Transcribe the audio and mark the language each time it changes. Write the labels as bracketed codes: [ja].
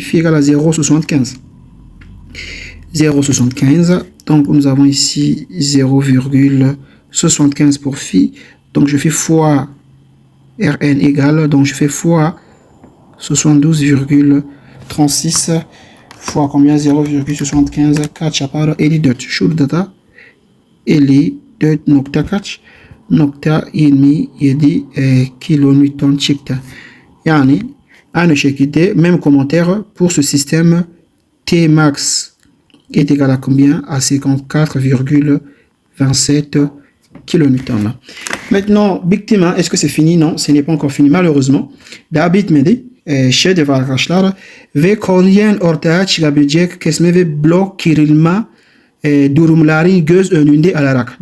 [fr] Phi égale à 0,75. 0,75. Donc, nous avons ici 0,75 pour phi. Donc, je fais fois Rn égale. Donc, je fais fois 72,36 fois combien? [tr] 0,75 kaç yapar? 54. Şurada da 54.27 kilonewton çıktı. Yani aynı şekilde [fr] même commentaire pour ce système T max est égal à combien? À 54,27 kilonewton. Maintenant, victime, est-ce que c'est fini? Non, ce n'est pas encore fini malheureusement. [tr] Daha bitmedi. Şeyde var arkadaşlar. Ve konuyen ortaya çıkabilecek kesme ve blok kırılma durumları göz önünde alarak.